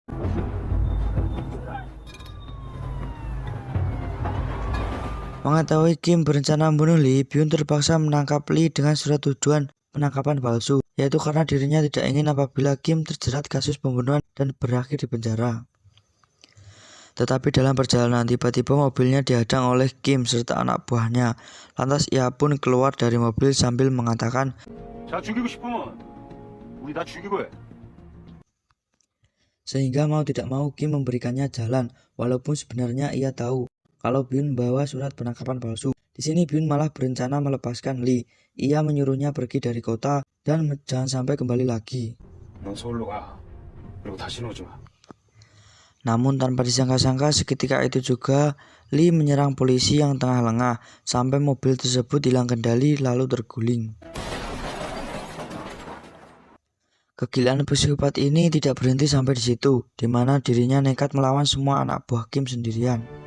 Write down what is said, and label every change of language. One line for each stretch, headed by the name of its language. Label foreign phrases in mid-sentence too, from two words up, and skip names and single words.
Indonesian: Mengetahui Kim berencana membunuh Lee, Byun terpaksa menangkap Lee dengan surat tujuan penangkapan palsu, yaitu karena dirinya tidak ingin apabila Kim terjerat kasus pembunuhan dan berakhir di penjara. Tetapi dalam perjalanan tiba-tiba mobilnya dihadang oleh Kim serta anak buahnya. Lantas ia pun keluar dari mobil sambil mengatakan,
Korean: 자, 죽이고 싶으면 우리 다 죽이고 해.
Indonesian: sehingga mau tidak mau Kim memberikannya jalan, walaupun sebenarnya ia tahu kalau Byun membawa surat penangkapan palsu. Di sini Byun malah berencana melepaskan Lee. Ia menyuruhnya pergi dari kota dan jangan sampai kembali lagi.
Korean: 넌 서울로 가. 그리고 다시는 오지 마.
Indonesian: Namun tanpa disangka-sangka seketika itu juga Lee menyerang polisi yang tengah lengah sampai mobil tersebut hilang kendali lalu terguling. Kegilaan psikopat ini tidak berhenti sampai di situ, di mana dirinya nekat melawan semua anak buah Kim sendirian.